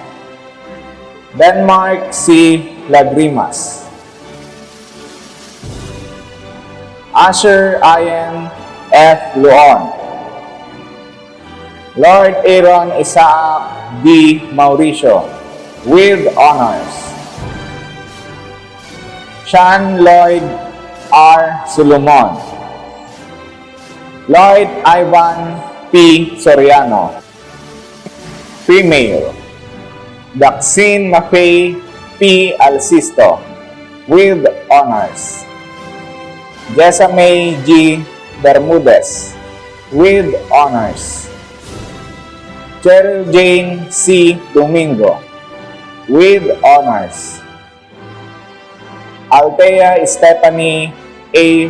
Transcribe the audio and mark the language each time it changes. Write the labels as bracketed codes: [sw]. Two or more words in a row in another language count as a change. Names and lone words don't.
[en] Denmark C. Lagrimas, Asher Ian F. Luon, Lord Aaron Isaac D. Mauricio with honors. Sean Lloyd R. Solomon, Lloyd Ivan P. Soriano, female. Daxine Mafay P. Alcisto with honors. Jessamay G. Bermudez with honors. Cheryl Jane C. Domingo with honors. Althea Stephanie A.